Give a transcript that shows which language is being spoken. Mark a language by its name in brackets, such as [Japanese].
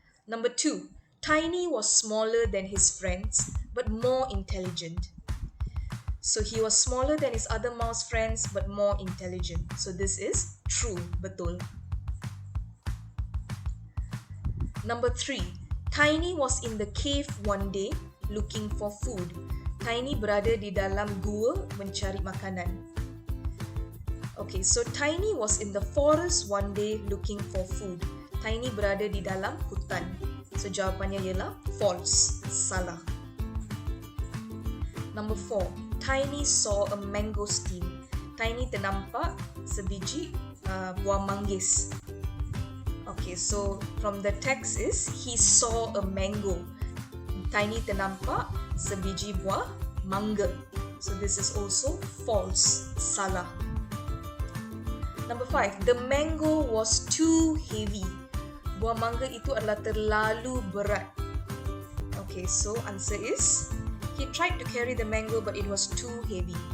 [English] Number 2, Tiny was smaller than his friends, but more intelligent. So he was smaller than his other mouse friends, but more intelligent. So this is true, betul. Number 3, Tiny was in the cave one day looking for food. [Malay] Tiny berada di dalam gua mencari makanan. [English] Okay, so Tiny was in the forest one day looking for food. [Malay] Tiny berada di dalam hutan. So jawapannya ialah false, salah. [English] Number 4, Tiny saw a mangosteen. [Malay] Tiny ternampak sebiji buah manggis. [English] Okay, so from the text is, he saw a mango. [Malay] Tiny ternampak sebiji buah mangga. [English] So this is also false, [Malay] salah. [English] Number 5, the mango was too heavy. [Malay] Buah mangga itu adalah terlalu berat. [English] Okay, so answer is, he tried to carry the mango but it was too heavy.